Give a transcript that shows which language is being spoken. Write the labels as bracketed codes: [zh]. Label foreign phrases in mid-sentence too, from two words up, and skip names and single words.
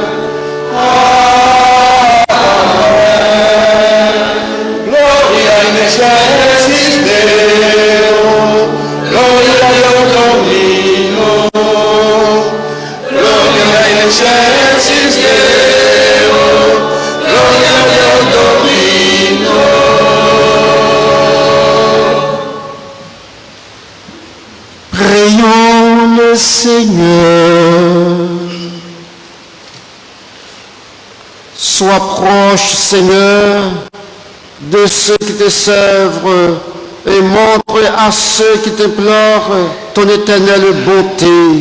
[la] Gloria in excelsis Deo, gloria Deo Domino, gloria in excelsis Deo, gloria Deo Domino. [fr] Prions le Seigneur. Sois proche, Seigneur, de ceux qui te servent et montre à ceux qui t'implorent ton éternelle bonté.